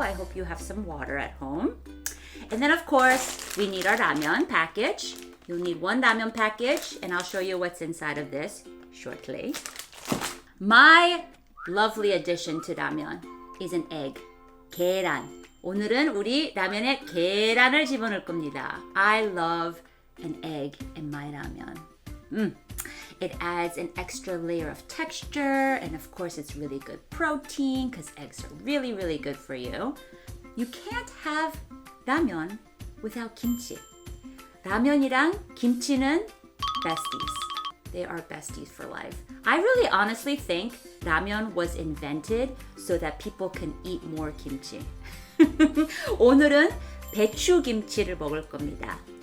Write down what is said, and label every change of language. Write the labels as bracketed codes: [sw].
[en] I hope you have some water at home. And then of course, we need our ramen package. You'll need one ramen package, and I'll show you what's inside of this shortly. My lovely addition to ramyeon is an egg. 계란. [ko] 오늘은 우리 라면에 계란을 집어넣을 겁니다. [en] I love an egg in my ramen. It adds an extra layer of texture, and of course it's really good protein because eggs are really, really good for you. You can't have ramen without kimchi. [ko] 라면이랑 김치는 besties. [en] They are besties for life. I really honestly think ramen was invented so that people can eat more kimchi. [ko] 오늘은 배추 김치를 먹을 겁니다.